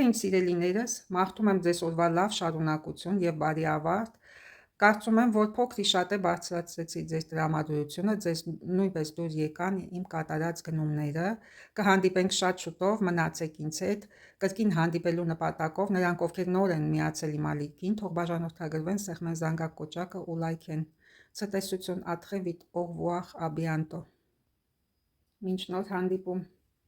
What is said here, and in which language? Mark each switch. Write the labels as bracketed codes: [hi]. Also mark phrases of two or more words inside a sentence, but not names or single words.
[hy] իմ սիրելիներս, մաղթում եմ ձեզ օրվա լավ շարունակություն և բարի ավարտ։ Կարծում եմ, որ փոքր շատ է բարձրացրեցի ձեր տրամադրությունը, ձեզ նույնպես դուր եկան իմ կատարած գնումները։ Կհանդիպենք շատ շուտով, մնացեք ինձ հետ։ Կրկին հանդիպելու նպատակով նրանք, ովքեր նոր են միացել իմ ալիքին, թող բաժանորդագրվեն, սեղմեն զանգակ կոճակը ու լայքեն։ Ցտեսություն, [fr] ա très vite, au revoir, à bientôt։ [hy] Մինչ նոր հանդիպում։